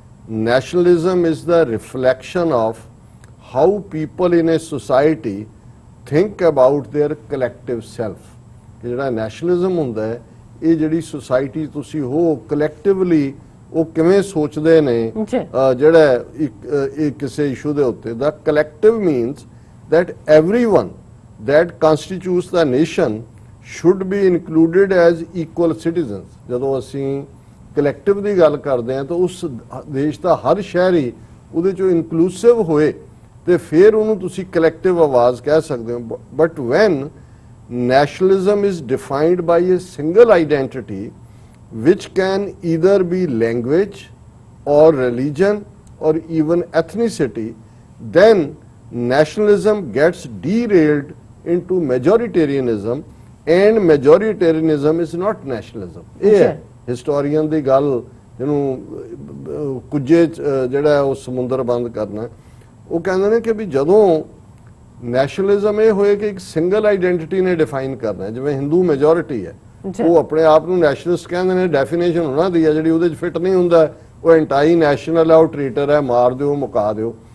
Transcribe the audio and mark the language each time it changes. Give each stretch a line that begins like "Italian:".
English: Nationalism is the reflection of how people in a society think about their collective self.
Punjabi: ਕਿ ਜਿਹੜਾ nationalism ਹੁੰਦਾ ਹੈ ਇਹ ਜਿਹੜੀ ਸੋਸਾਇਟੀ ਤੁਸੀਂ ਹੋ ਕਲੈਕਟਿਵਲੀ ਉਹ ਕਿਵੇਂ ਸੋਚਦੇ ਨੇ ਜਿਹੜਾ ਇੱਕ ਕਿਸੇ ਇਸ਼ੂ ਦੇ ਉੱਤੇ। ਦਾ collective means
English: that everyone that constitutes the nation should be included as equal citizens।
Punjabi: ਜਦੋਂ ਅਸੀਂ ਕਲੈਕਟਿਵ ਦੀ ਗੱਲ ਕਰਦੇ ਹਾਂ ਤਾਂ ਉਸ ਦੇਸ਼ ਦਾ ਹਰ ਸ਼ਹਿਰੀ ਉਹਦੇ ਚੋਂ ਇਨਕਲੂਸਿਵ ਹੋਏ ਤੇ ਫਿਰ ਉਹਨੂੰ ਤੁਸੀਂ ਕਲੈਕਟਿਵ ਆਵਾਜ਼ ਕਹਿ ਸਕਦੇ ਹੋ।
English: But when nationalism is defined by a single identity which can either be language or religion or even ethnicity, then nationalism gets derailed into majoritarianism and majoritarianism is not nationalism।
Punjabi: ਇਹ ਹੈ historian ਦੀ ਗੱਲ ਜਿਹਨੂੰ ਕੁਝੇ ਜਿਹੜਾ ਉਹ ਸਮੁੰਦਰ ਬੰਦ ਕਰਨਾ। ਉਹ ਕਹਿੰਦੇ ਨੇ ਕਿ ਵੀ ਜਦੋਂ ਨੈਸ਼ਨਲਿਜ਼ਮ ਇਹ ਹੋਏ ਕਿ ਇੱਕ ਸਿੰਗਲ ਆਈਡੈਂਟੀਟੀ ਨੇ ਡਿਫਾਈਨ ਕਰਨਾ, ਜਿਵੇਂ ਹਿੰਦੂ ਮੈਜੋਰਿਟੀ ਹੈ ਉਹ ਆਪਣੇ ਆਪ ਨੂੰ ਨੈਸ਼ਨਲਿਸਟ ਕਹਿੰਦੇ ਨੇ, ਡੈਫੀਨੇਸ਼ਨ ਉਹਨਾਂ ਦੀ ਹੈ, ਜਿਹੜੀ ਉਹਦੇ 'ਚ ਫਿੱਟ ਨਹੀਂ ਹੁੰਦਾ ਉਹ ਐਂਟਾਈ ਨੈਸ਼ਨਲ ਹੈ, ਉਹ ਟ੍ਰੀਟਰ ਹੈ, ਮਾਰ ਦਿਓ ਮੁਕਾ ਦਿਓ।